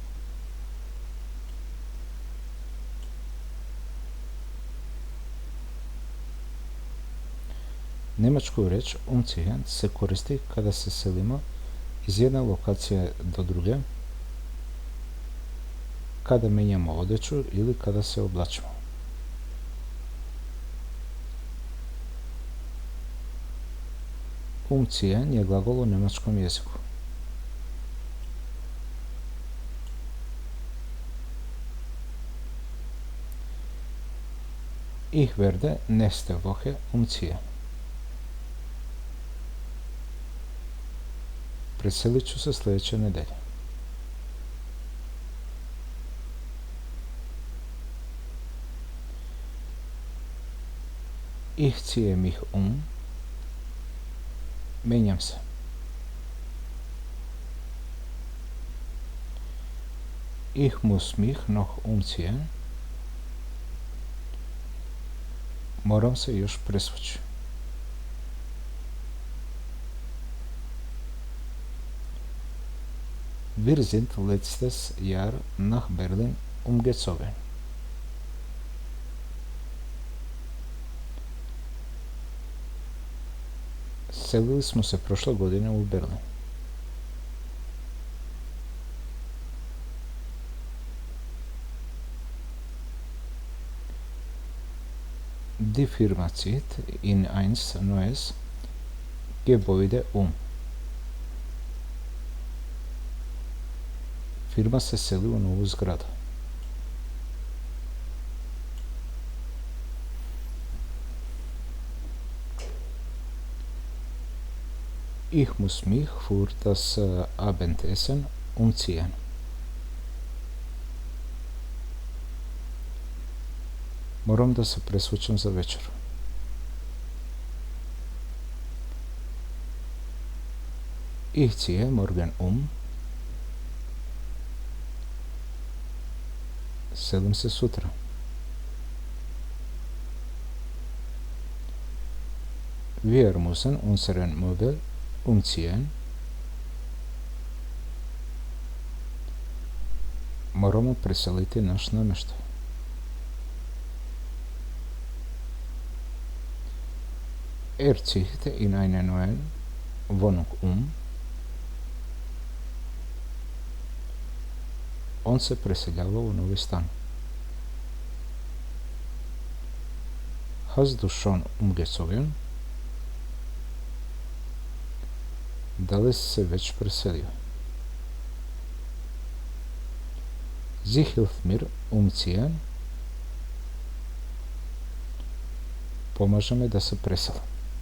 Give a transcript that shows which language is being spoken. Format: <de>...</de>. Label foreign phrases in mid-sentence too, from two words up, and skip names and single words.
<hr>Njemačku riječ umziehen se koristi kada se selimo iz jedne lokacije do druge, kada mijenjamo odjeću ili kada se oblačimo. Umziehen je glagol u njemačkom jeziku.</hr> <de>Ich werde nächste Woche umziehen.</de> <hr>Preselit ću se sljedeće nedelje.</hr> <de>Ich ziehe mich um.</de> <hr>Mijenjam se.</hr> <de>Ich muss mich noch umziehen.</de> <hr>Moram se još presvući.</hr> <de>Wir sind letztes Jahr nach Berlin umgezogen.</de> <hr>Selili smo se prošle godine u Berlin.</hr> <de>Die Firma zieht in ein neues Gebäude um.</de> <hr>Firma se seli u novu zgradu.</hr> <de>Ich muss mich für das Abendessen umziehen.</de> <hr>Moram da se presvučem za večer.</hr> <de>Ich ziehe morgen um.</de> <hr>Selim se sutra.</hr> <de>Wir müssen unseren Möbel umziehen.</de> <hr>Moramo preseliti naš namještaj.</hr> <de>Zieht in eine neue Wohnung um.</de> <hr>On se preseljava u novi stan.</hr> <de>Hast du schon umgezogen?</de> <hr>Da li si se već preselio?</hr> <de>Sie hilft mir umziehen.</de> <hr>Pomaže me da se preselim.</hr>